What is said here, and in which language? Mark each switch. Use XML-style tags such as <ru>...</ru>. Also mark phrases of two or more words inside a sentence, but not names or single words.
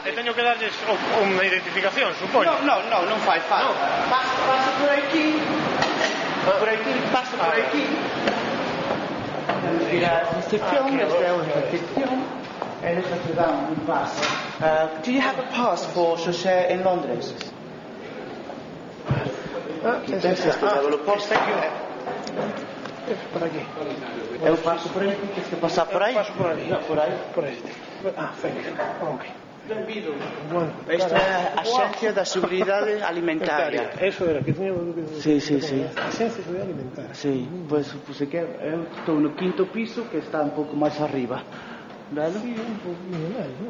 <gl>E teño que darlles unha identificación, supoño. Non fai falta. Pasa por aquí. Pasa por aquí. Ir a recepción, esta é a recepción. Eles te dan un pase.</gl> <en>Do you have a pass for José</en> <gl>en Londres? Por aquí. Eu paso por aí, tens que pasar por aí. Paso por ali. Por aí. Por aí.</gl> <en>Thank you.</en> <gl>Ok. Bueno, Esta é a Axencia da Seguridade Alimentaria. Eso era, que teña... Sí. Axencia de Seguridade Alimentaria. Sí, pois que eu estou no quinto piso, que está un pouco máis arriba. Vale? Sí, un pouquinho máis, non?</gl>